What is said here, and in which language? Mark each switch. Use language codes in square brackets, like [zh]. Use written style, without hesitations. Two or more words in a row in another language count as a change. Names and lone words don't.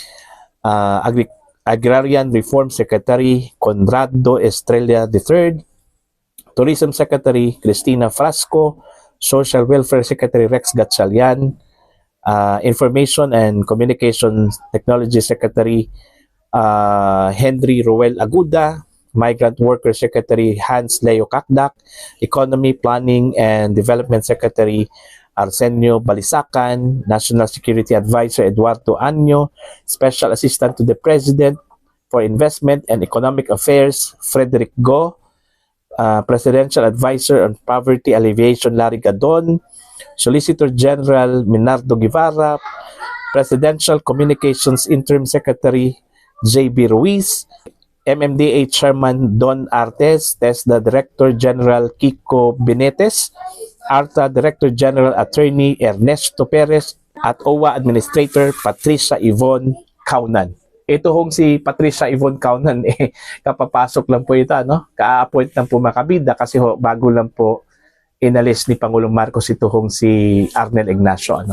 [en] Agrarian Reform Secretary Conrado Estrella III, Tourism Secretary Cristina Frasco, Social Welfare Secretary Rex Gatchalian, Information and Communications Technology Secretary Henry Ruel Aguda, Migrant Worker Secretary Hans Leo Kakdak, Economy, Planning and Development Secretary Arsenio Balisacan, National Security Advisor Eduardo Anyo, Special Assistant to the President for Investment and Economic Affairs Frederick Go, Presidential Advisor on Poverty Alleviation Larry Gadon, Solicitor General Minardo Guevara, Presidential Communications Interim Secretary J.B. Ruiz, MMDA Chairman Don Artes, TESDA Director General Kiko Benetes, ARTA Director General Attorney Ernesto Perez, at OWA Administrator Patricia Yvonne Caunan. [tl] Ito hong si Patricia Yvonne Caunan, kapapasok lang po ito, no? Ka-appoint lang po mga kabida kasi bago lang po inalis ni Pangulong Marcos ito hong si Arnel Ignacio, ano?